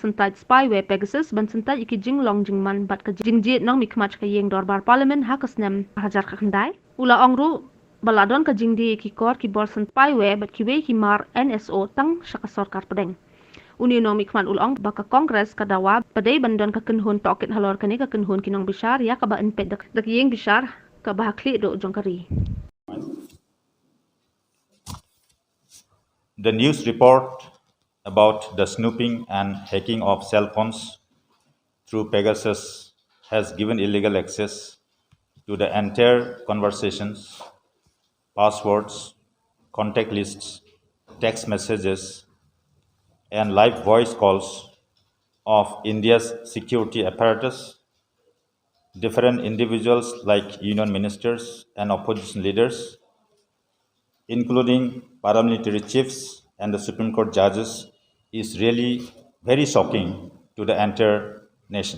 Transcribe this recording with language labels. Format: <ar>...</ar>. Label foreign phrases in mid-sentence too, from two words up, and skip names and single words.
<kha>sentai spyware Pegasus ban sentai iki jinglong jingman bat ka jingjit nong mikmach ka yeng dorbar parliament hakasnem hajar ka khandai ulaong ru baladon ka jingdi ekikor ki bor spyware bat ki we ki mar NSO tang shaka Sorkar pedeng uni nong mikman ulaong baka Kongres ka dawa badai bandon ka kenhun tokit halor kani ka kenhun kinong bishar ya ka ba enpet dak yeng bishar ka bahakli do jongkari.</kha> <en>The news report about the snooping and hacking of cell phones through Pegasus has given illegal access to the entire conversations, passwords, contact lists, text messages, and live voice calls of India's security apparatus, different individuals like union ministers and opposition leaders, including paramilitary chiefs and the Supreme Court judges, is really very shocking to the entire nation.</en>